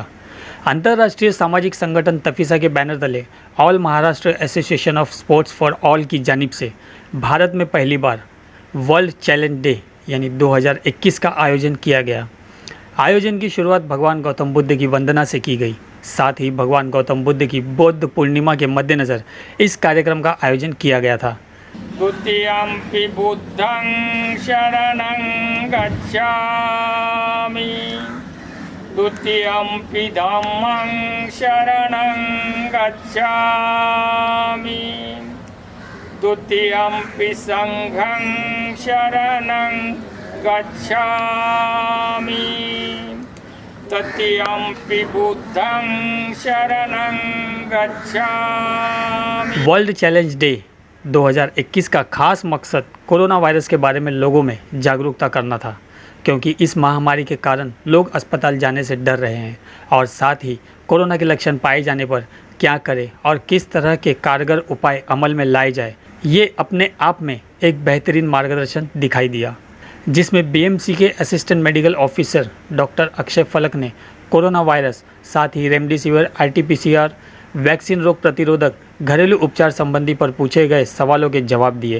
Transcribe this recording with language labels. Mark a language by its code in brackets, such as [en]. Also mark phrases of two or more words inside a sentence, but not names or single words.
[hi] अंतर्राष्ट्रीय सामाजिक संगठन तफीसा के बैनर तले ऑल महाराष्ट्र एसोसिएशन ऑफ स्पोर्ट्स फॉर ऑल की जानिब से भारत में पहली बार वर्ल्ड चैलेंज डे यानी 2021 का आयोजन किया गया। आयोजन की शुरुआत भगवान गौतम बुद्ध की वंदना से की गई। साथ ही भगवान गौतम बुद्ध की बौद्ध पूर्णिमा के मद्देनज़र इस कार्यक्रम का आयोजन किया गया था। [pi] द्वितीयम्पि बुद्धं शरणं गच्छामि, द्वितीयम्पि धम्मं शरणं गच्छामि, द्वितीयम्पि संघं शरणं गच्छामि, तृतीयम्पि बुद्धं शरणं गच्छामि। [hi] वर्ल्ड चैलेंज डे 2021 का खास मकसद [en] corona virus [hi] के बारे में लोगों में जागरूकता करना था, क्योंकि इस महामारी के कारण लोग अस्पताल जाने से डर रहे हैं और साथ ही कोरोना के लक्षण पाए जाने पर क्या करें और किस तरह के कारगर उपाय अमल में लाए जाए, ये अपने आप में एक बेहतरीन मार्गदर्शन दिखाई दिया, जिसमें बीएमसी के [en] assistant medical officer [hi] डॉक्टर अक्षय फलक ने [en] corona virus, [hi] साथ ही रेमडेसिविर, आरटी-पीसीआर, वैक्सीन, रोग प्रतिरोधक, घरेलू उपचार संबंधी पर पूछे गए सवालों के जवाब दिए।